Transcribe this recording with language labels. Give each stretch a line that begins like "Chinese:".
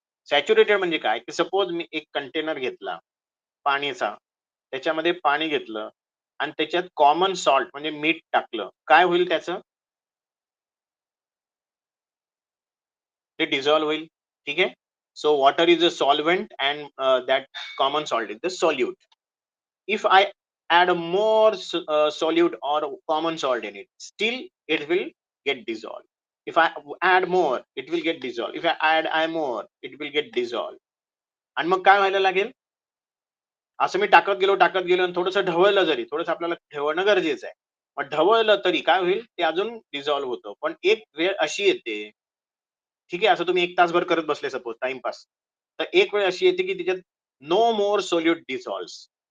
Marathi: Saturated म्हणजे काय की सपोज मी एक कंटेनर घेतला पाणीचा, त्याच्यामध्ये पाणी घेतलं आणि त्याच्यात कॉमन सॉल्ट म्हणजे मीठ टाकलं, काय होईल त्याचं? ते डिझॉल्व्ह होईल, ठीक आहे.
English: So water is a solvent and that common salt is the solute. If I add more solute or common salt in it, still it will get dissolved. If I add more, it will get dissolved. If I more, it will get dissolved.
Marathi: आणि मग काय व्हायला लागेल? असं मी टाकत गेलो आणि थोडंसं ढवळलं, जरी थोडंसं आपल्याला ठेवणं गरजेचं आहे. मग ढवळलं तरी काय होईल? ते अजून डिझॉल्व्ह होतं. पण एक वेळ अशी येते, ठीक आहे, असं तुम्ही 1 तासभर करत बसले सपोज टाइमपास, तर एक वेळ अशी येते की त्याच्यात
English: No more solute dissolves.